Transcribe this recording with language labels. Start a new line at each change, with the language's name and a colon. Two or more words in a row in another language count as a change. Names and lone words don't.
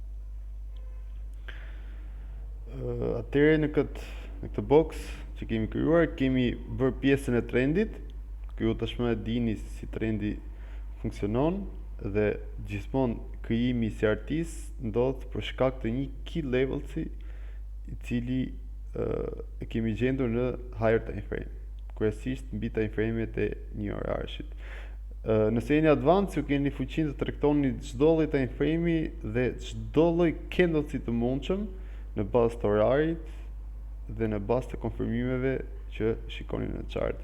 Albanian: Atëherë në këtë box që kemi krijuar kemi bërë pjesën e trendit, ku ju tashmë e dini si trendi funksionon dhe gjithmonë krijimi i CRT-s ndodh për shkak të një
English: key levels-i
Albanian: i cili e kemi gjendur në
English: higher time frame,
Albanian: kryesisht mbi
English: time frame-et
Albanian: e një orarshit. Nëse jeni advanced, ju keni fuqinë të tregtoni çdo lloj
English: time frame-i
Albanian: dhe çdo lloj candle-si të mundshëm në bazë të orarit dhe në bazë të konfirmimeve që shikoni në chart.